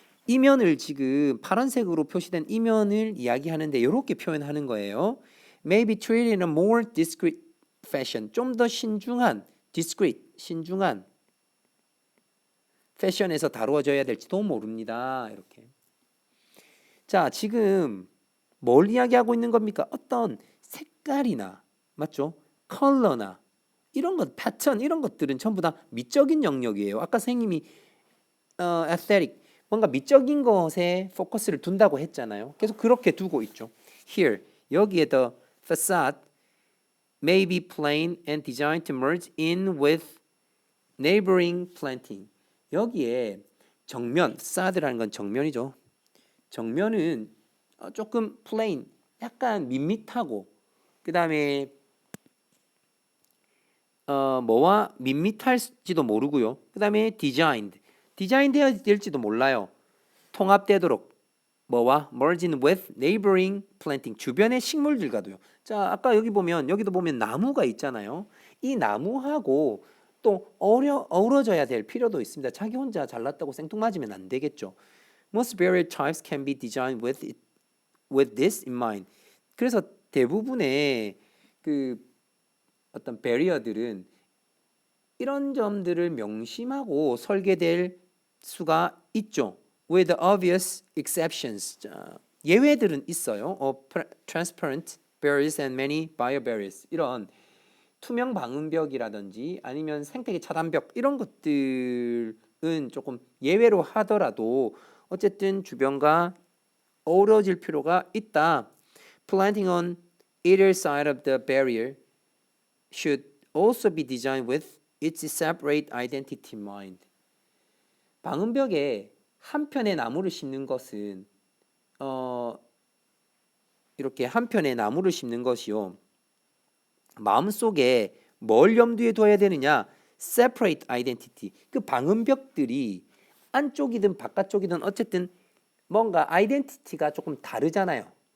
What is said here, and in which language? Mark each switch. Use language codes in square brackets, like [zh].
[ko] 이 면을 지금 파란색으로 표시된 이 면을 이야기하는데 이렇게 표현하는 거예요. [en] Maybe treated in a more discreet fashion. [ko] 좀 더 신중한, discreet, 신중한 패션에서 다루어져야 될지도 모릅니다. 이렇게. 자, 지금 뭘 이야기하고 있는 겁니까? 어떤 색깔이나, 맞죠? 컬러나 이런 것, 패턴 이런 것들은 전부 다 미적인 영역이에요. 아까 선생님이 aesthetic, 뭔가 미적인 것에 포커스를 둔다고 했잖아요. 계속 그렇게 두고 있죠. [en] Here, [ko] 여기에 [en] the facade may be plain and designed to merge in with neighboring planting. [ko] 여기에 정면, facade라는 건 정면이죠. 정면은 조금 plain, 약간 밋밋하고, 그 다음에 뭐와 밋밋할지도 모르고요. 그 다음에 designed 되어야 될지도 몰라요. 통합되도록 뭐와 [en] merging with neighboring planting, [ko] 주변의 식물들과도요. 자, 아까 여기 보면 여기도 보면 나무가 있잖아요. 이 나무하고 또 어우러져야 될 필요도 있습니다. 자기 혼자 잘났다고 생뚱맞으면 안 되겠죠. [en] Most barrier types can be designed with this in mind. [ko] 그래서 대부분의 그 어떤 배리어들은 이런 점들을 명심하고 설계될 수가 있죠. [en] With obvious exceptions. [ko] 자, 예외들은 있어요. [en] Transparent barriers and many biobarriers. [ko] 이런 투명 방음벽이라든지 아니면 생태계 차단벽 이런 것들은 조금 예외로 하더라도 어쨌든 주변과 어우러질 필요가 있다. [en] Planting on either side of the barrier should also be designed with its separate identity in mind. [ko] 방음벽에 한편의 나무를 심는 것은 이렇게 한편의 나무를 심는 것이요. 마음속에 뭘 염두에 둬야 되느냐? [en] separate identity. [ko] 그 방음벽들이 안쪽이든 바깥쪽이든 어쨌든 뭔가 아이덴티티가 조금 다르잖아요.